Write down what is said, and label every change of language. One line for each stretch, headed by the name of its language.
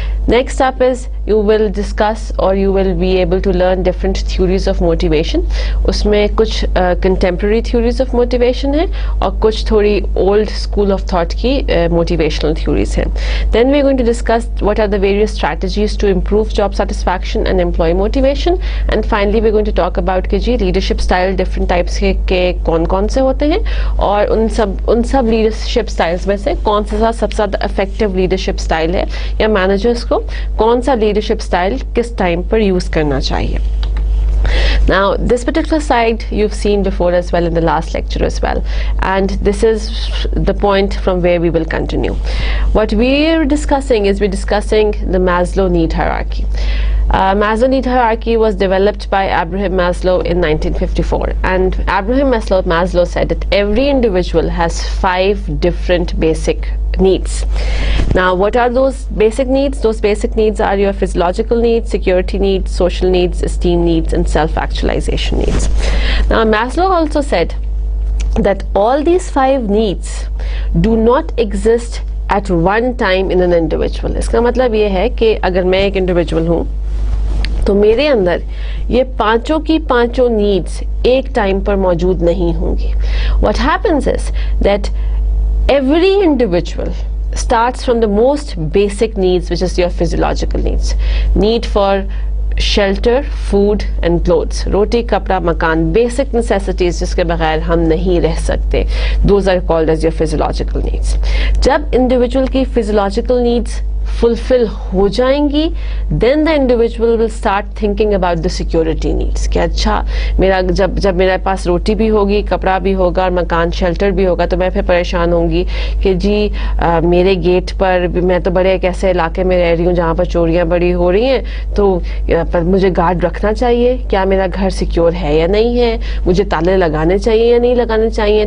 English: Next up is you will discuss or you will be able to learn different theories of motivation.
Hindi: उसमें कुछ contemporary theories of motivation है और कुछ थोड़ी old school of thought की motivational theories हैं.
English: Then we are going to discuss what are the various strategies to improve job satisfaction and employee motivation. And finally we are going to talk about
Hindi: कि जी leadership style different types के कौन से होते हैं और उन सब leadership styles में से कौन सा सबसे ज़्यादा effective leadership style है या managers को कौन सा leadership style किस time पर use करना चाहिए.
English: Now this particular slide you've seen before as well in the last lecture as well, and this is the point from where we will continue. What we're discussing is the Maslow need hierarchy. Maslow need hierarchy was developed by Abraham Maslow in 1954, and Abraham Maslow said that every individual has 5 different basic needs. Now what are those basic needs? Those basic needs are your physiological needs, security needs, social needs, esteem needs, and self-actualization needs. Now Maslow also said that all these 5 needs do not exist at one time in an individual.
Hindi: इसका मतलब ये है कि अगर मैं एक individual हूँ तो मेरे अंदर ये पांचों की पांचों needs एक टाइम पर मौजूद नहीं होंगी.
English: What happens is that every individual starts from the most basic needs, which is your physiological needs. Need for shelter, food and clothes.
Hindi: Roti, kapda, makan, basic necessities जिसके बगैर हम नहीं रह सकते.
English: Those are called as your physiological needs.
Hindi: जब individual की physiological needs fulfill हो जाएंगी,
English: then the individual will start thinking about the security needs.
Hindi: कि अच्छा मेरा जब मेरे पास रोटी भी होगी, कपड़ा भी होगा और मकान शेल्टर भी होगा तो मैं फिर परेशान होंगी कि जी मेरे गेट पर मैं तो बड़े एक ऐसे इलाके में रह रही हूँ जहाँ पर चोरियाँ बड़ी हो रही हैं, तो पर मुझे गार्ड रखना चाहिए. क्या मेरा घर सिक्योर है या नहीं है? मुझे ताले लगाने चाहिए या नहीं लगाने चाहिए?